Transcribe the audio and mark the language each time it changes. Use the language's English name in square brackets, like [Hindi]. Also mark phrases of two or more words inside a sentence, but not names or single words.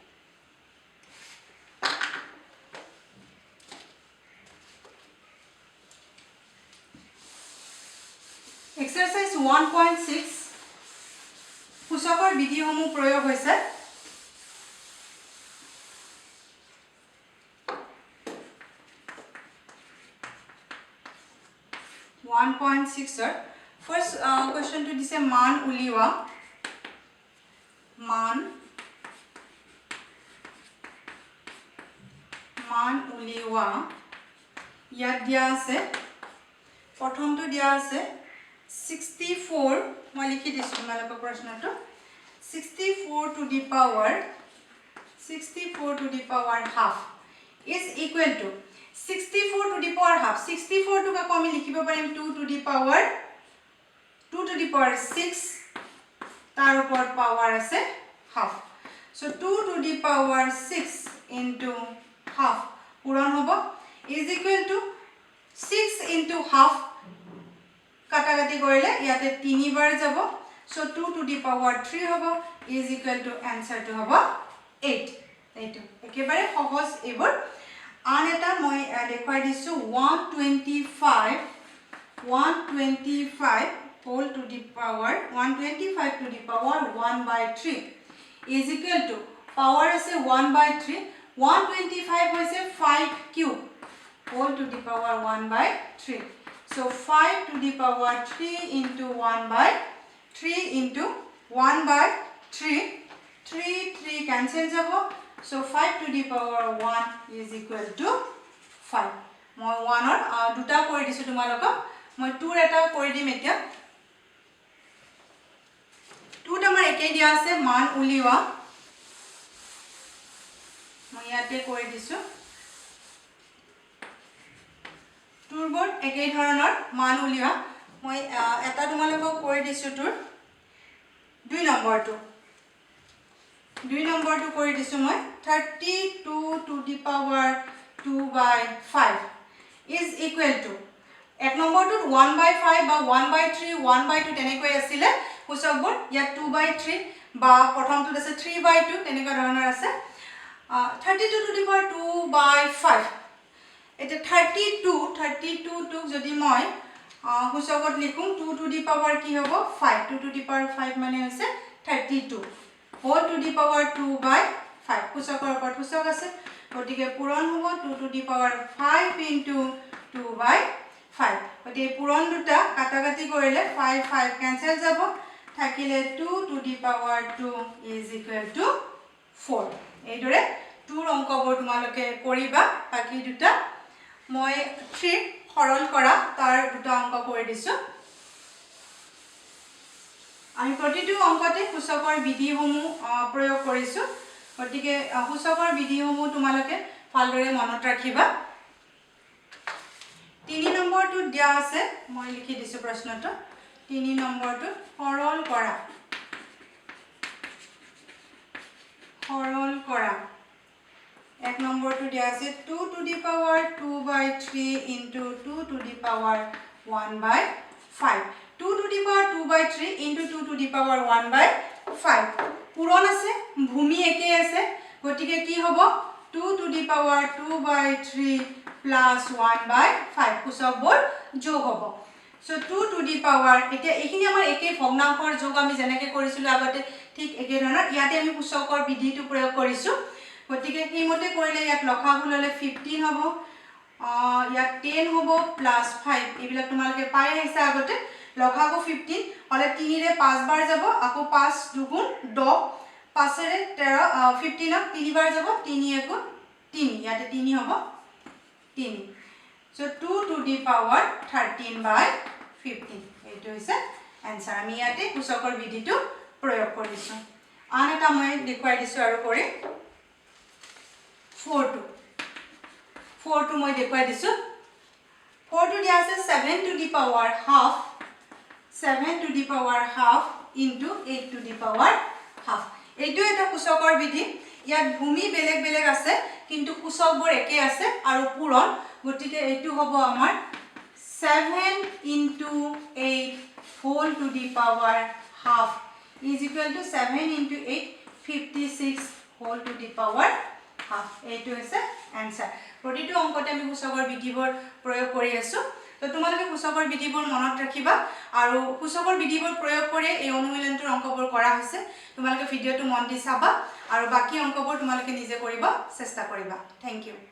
[Assamese] Exercise 1.6 সূচকৰ বিধিসমূহ প্ৰয়োগ হৈছে 1.6 ৰ [English] first question [Assamese] to দিছে মান উলিওৱা মান উলিওৱা ইয়াত দিয়া আছে প্ৰথমটো দিয়া আছে 64 মই লিখি দিছো তোমালোকৰ প্ৰশ্নটো [English] 64 to the power half is equal to 64 to the power half 64 to [Assamese] কাকো আমি লিখিব পাৰিম [English] 2 to the power [Assamese] 6 তাৰ ওপৰত পাৱাৰ আছে [English] half so 2 to the power 6 into half [Assamese] পূৰণ হ'ব [English] is equal to 6 into half [Assamese] কাটাকাটি কৰিলে ইয়াতে 3 বাৰ যাব [English] so 2 to the power 3 [Assamese] হ'ব [English] is equal to answer to [Assamese] হ'ব 8 এইটো একেবাৰে সহজ এবোৰ আন এটা মই দেখুৱাই দিছো 125 [English] whole to the power 125 to the power 1 by 3 is equal to power আছে 1 by 3 125 হৈছে 5 cube whole to the power 1 by 3 so 5 to the power 3 into 1 by 3 into 1 by [Assamese] 3 cancel jabo [English] so 5 to the power 1 is equal to 5 [Assamese] মই 1 or দুটা কৰি দিছো তোমালোকক মই 2 এটা কৰি দিম এতিয়া 2 টা আমাৰ একেই দিয়া আছে মান উলিওৱা মই ইয়াতে কৰি দিছো টুৰবৰ একেই ধৰণৰ মান উলিওৱা মই এটা তোমালোকক কৰি দিছো টুৰ 2 নম্বৰটো কৰি দিছো মই [English] 32 to the power 2 by 5 is equal to [Assamese] এক নম্বৰটো 1 by 5 বা 1 by 3 1 by 2 তেনেকৈ আছিল সূচকবোৰ ইয়া 2 by 3 বা প্ৰথমটো আছে 3 by 2 তেনেকৈ ধৰণৰ আছে [English] 32 to the power 2 by 5 [Assamese] এটা 32 টু যদি মই সূচকত লিখুম [English] 2 to the power [Assamese] কি হ'ব [English] 5 2 to the power 5 [Assamese] মানে হৈছে [English] 32 whole to the [Assamese] power 2 by 5 সূচকৰ ওপৰত সূচক আছে গতিকে পূৰণ হ'ব [English] 2 to the power 5 into 2 by 5 [Assamese] গতিকে পূৰণ দুটা কাটাকাটি কৰিলে 5 কেনসেল যাব থাকিলে [English] 2 to the power 2 is equal to 4 [Assamese] এইদৰে 2 অংকবোৰ তোমালোকে কৰিবা বাকি দুটা মই 3 সৰল কৰা তাৰ দুটা অংক কৰি দিছো আমি প্ৰতিটো অংকতে সূচকৰ বিধিসমূহ প্ৰয়োগ কৰিছো গতিকে সূচকৰ বিধিসমূহ তোমালোকে ভালদৰে মনত ৰাখিবা 3 নম্বৰটো দিয়া আছে মই লিখি দিছো প্ৰশ্নটো 3 নম্বৰটো সৰল কৰা এক নম্বৰটো দিয়া আছে [English] 2 to the power 2 by 3 into 2 to the power 1 by 5 2 to the power 2 by 3 into 2 to the power 1 by 5 [Assamese] পূৰণ আছে ভূমি একে আছে গতিকে কি হ'ব [English] 2 to the power 2 by 3 [Assamese] plus 1 by 5 সূচকবোৰ যোগ হ'ব [English] so 2 to the power [Assamese] এতিয়া এইখিনি আমাৰ একে ভগ্নাংশৰ যোগ আমি যেনেকৈ কৰিছিলো আগতে ঠিক একে ধৰণৰ ইয়াতে আমি সূচকৰ বিধিটো প্ৰয়োগ কৰিছো গতিকে এইমতে কৰিলে ইয়াত লসাগু ললে 15 হ'ব ইয়াত 10 হ'ব প্লাস 5 এইবিলাক তোমালোকে পাই আহিছে আগতে লসাগু 15 হলে 3 ৰে 5 বাৰ যাব আকৌ 5 দুগুণ 10 5 ৰে 13 15 3 বাৰ যাব 3 এগুণ 3 ইয়াতে 3 হ'ব 3 [English] so 2 to the power 13 by 15 [Assamese] এইটো হৈছে आंसर আমি ইয়াতে সূচকৰ বিধিটো প্ৰয়োগ কৰিছো আন এটা মই দেখুৱাই দিছোঁ আৰু কৰি [English] 4 [Assamese] মই দেখুৱাই দিছোঁ 4 দিয়া আছে [English] 7 to the power half 7 to the power half into 8 to the power half [Assamese] এইটো এটা সূচকৰ বিধি ইয়াত ভূমি বেলেগ বেলেগ আছে কিন্তু সূচকবোৰ একে আছে আৰু পূৰণ গতিকে এইটো হ'ব আমাৰ [English] 7 into 8 whole to the power half [Assamese] is equal to 7 into 8 56 whole to the power half এইটো হৈছে आंसर প্ৰতিটো অংকতে আমি সূচকৰ বিধিবোৰ প্ৰয়োগ কৰি আছো তো তোমালোকে সূচকৰ বিধিবোৰ মনত ৰাখিবা আৰু সূচকৰ বিধিবোৰ প্ৰয়োগ কৰি এই অনুশীলনটোৰ অংকবোৰ কৰা হৈছে তোমালোকে ভিডিওটো মন দি চাবা আৰু বাকি অংকবোৰ তোমালোকে নিজে কৰিব চেষ্টা কৰিবা [English] Thank you